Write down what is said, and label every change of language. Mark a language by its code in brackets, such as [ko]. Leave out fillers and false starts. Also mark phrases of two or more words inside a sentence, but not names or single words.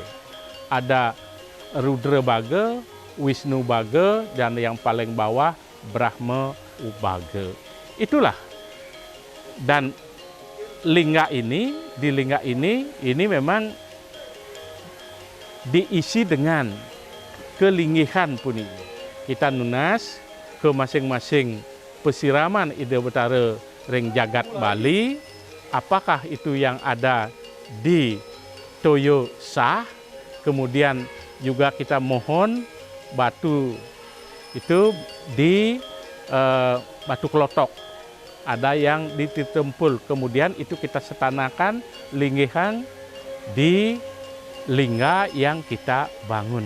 [id] Ada Rudra Baga, Wisnu Baga, dan yang paling bawah Brahma Ubaga. Itulah, dan di lingga ini memang diisi dengan kelingihan puni. Kita nunas ke masing-masing pesiraman Ida Betara [ban] ring jagat [id] Bali, apakah itu yang ada di Toyo Sah, kemudian juga kita mohon batu itu di Batu Kelotok. Ada yang di Titempul, kemudian itu kita setanakan linggihan di lingga yang kita bangun.